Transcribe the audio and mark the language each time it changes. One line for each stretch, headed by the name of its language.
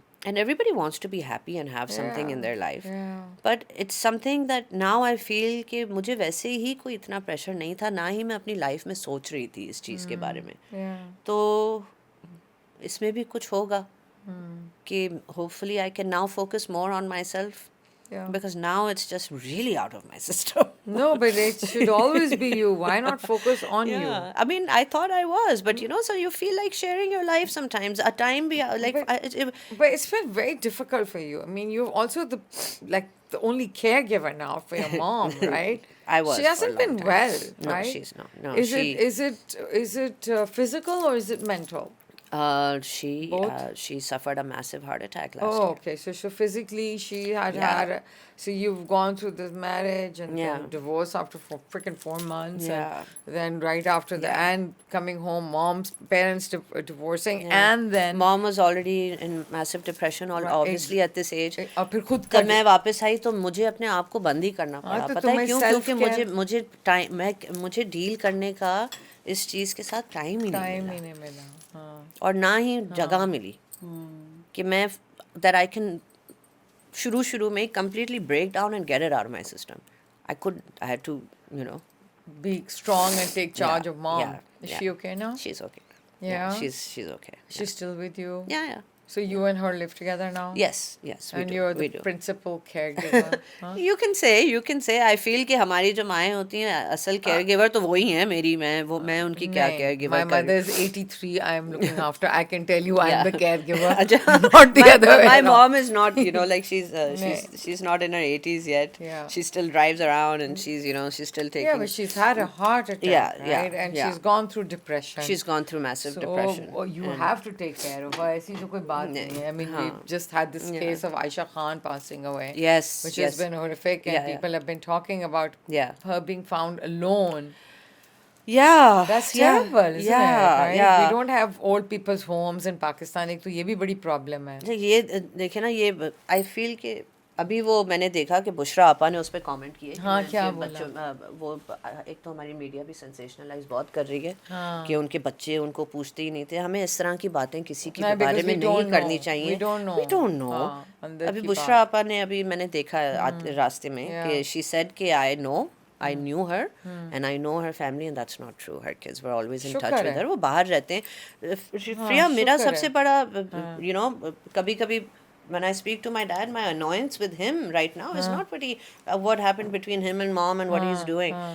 English: And everybody wants to be happy and have something in their life. But it's something that now I feel
Urdu: کہ مجھے ویسے ہی کوئی اتنا pressure نہیں تھا, نہ ہی میں اپنی لائف میں سوچ رہی تھی اس چیز کے بارے میں. تو اس میں بھی کچھ ہوگا کہ
English: hopefully I can now focus more on myself. Because now it's just really out of my system. No, but it should always be you. Why not focus on you? I mean, I thought I was, but you know, so you feel like sharing your life sometimes. A time be like, but it's been very difficult for you. I mean, you're also the only caregiver now for your mom, right? I was. She hasn't been well, no, right? she's not. No, Is it physical or is it mental? She suffered a massive heart attack last year. Oh, okay. So physically, she had. So you've gone through this marriage and then divorce after freaking 4 months, and then right after that, and coming home, mom's parents divorcing, and then mom was already in massive depression, or obviously at this age.
Urdu: اور پھر خود جب میں واپس آئی تو مجھے اپنے آپ کو بند ہی کرنا پڑا. پتہ ہے کیوں؟ کیونکہ مجھے ڈیل کرنے کا اس چیز کے ساتھ ٹائم ہی نہیں ملا, اور نہ ہی جگہ ملی کہ میں
English: that I can
Urdu: شروع میں
English: completely break down and get it out of my system. I had to, you know, be strong and take charge of mom. Is she okay now? She's okay. Yeah. She's okay. She's still with you? Yeah. So you and her live together now? Yes. And you're the principal caregiver.
Urdu: You can say I feel کہ ہماری جو مائیں ہوتی ہیں اصل care giver تو وہی ہیں میری. میں ان کی کیا care giver.
English: My mother is 83. I am looking after. I can tell you I am the caregiver. Not the other way. My mom is not, you know, like she's not in her 80s yet. She still drives around and she's, you know, she's still taking. Yeah, but she's had a heart attack, right? And she's gone through depression. She's gone through massive depression. So you have to take care of her.
Urdu: ایسی تو کوئی بات نہیں ہے.
English: I mean, we just had this case of Aisha Khan passing away. Yes. Which has been horrific, and people have been talking about her being found alone. Yeah. That's terrible, isn't it? Right? We don't have old people's homes in Pakistan.
Urdu: ایک تو یہ بھی بڑی problem ہے. یہ دیکھیں نا, یہ
English: I feel
Urdu: کہ ابھی وہ میں نے دیکھا کہ بشرا آپا نے اس پہ کامنٹ کیے. ہاں, کیا بولا؟ وہ ایک تو ہماری میڈیا بھی سینسیشنلائز بہت کر رہی ہے کہ ان کے بچے ان کو پوچھتے ہی نہیں تھے. ہمیں اس طرح کی باتیں کسی کے بارے میں نہیں کرنی چاہیے.
English: We don't know.
Urdu: ابھی بشرا آپا نے, ابھی میں نے دیکھا راستے میں
English: کہ she said کہ I knew her and I know her family, and that's not true. Her kids were always in touch with her.
Urdu: وہ باہر رہتے ہیں.
English: فریہ,
Urdu: میرا سب سے بڑا,
English: you know, کبھی when I speak to my dad, my annoyance with him right now is not what happened between him and mom and what he's doing.